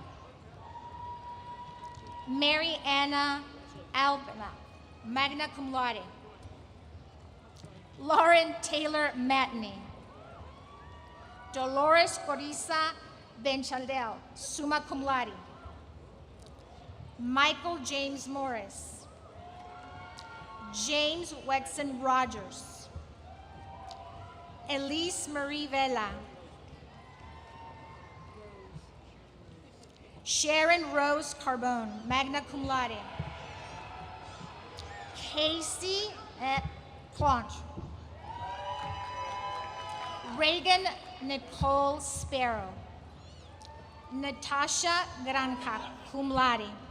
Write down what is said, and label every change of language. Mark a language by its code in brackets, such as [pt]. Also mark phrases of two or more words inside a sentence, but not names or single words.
[en] Mary Anna Albina, [la] magna cum laude. [en] Lauren Taylor Matney. Dolores Corisa Benchaldel, [la] summa cum laude. [en] Michael James Morris. James Wexon Rogers. Elise Marie Vela. Sharon Rose Carbone, [la] magna cum laude. [en] Casey Clonch. Reagan Nicole Sparrow. Natasha Granca, [la] cum laude.